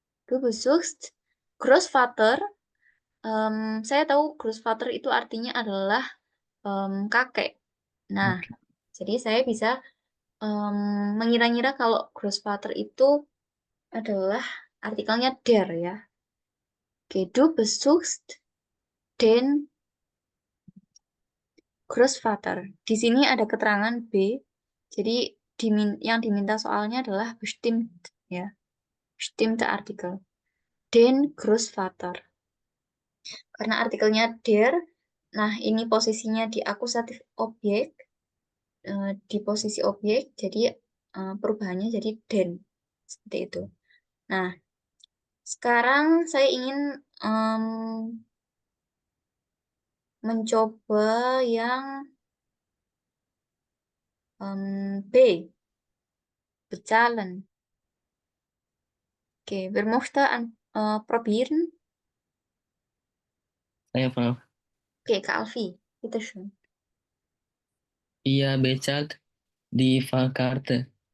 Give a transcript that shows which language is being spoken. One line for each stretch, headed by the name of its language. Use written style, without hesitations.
German: Du besuchst Großvater.
Indonesian: Saya tahu Großvater itu artinya adalah kakek. Nah, jadi saya bisa mengira-ngira kalau Großvater itu adalah artikelnya der ya.
German: Oke, du besuchst den Großvater.
Indonesian: Di sini ada keterangan B. Jadi yang diminta soalnya adalah bestimmt ya.
German: Bestimmte Artikel. Den Großvater.
Indonesian: Karena artikelnya der, nah ini posisinya di akusatif objek, di posisi objek, jadi perubahannya jadi den. Seperti itu. Nah, sekarang saya ingin mencoba yang B.
German: Bezahlen. Oke, wer möchte probieren?
Indonesian: Saya Prof. Oke, Kak Alfi, bitteschön.
German: Ihr bezahlt die Fahrkarte.